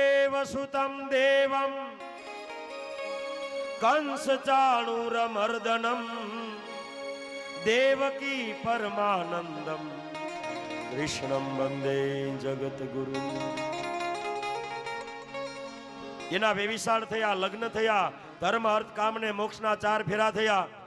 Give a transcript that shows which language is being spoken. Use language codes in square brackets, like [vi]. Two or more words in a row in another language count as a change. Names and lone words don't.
[sa] वसुदेवसुतं देवं कंसचाणूरमर्दनं देवकी परमानंदम कृष्णं वंदे जगतगुरु। [gu] એના વેવિશાળ થયા, લગ્ન થયા, ધર્મ અર્થ કામ ને મોક્ષના 4 ફેરા થયા।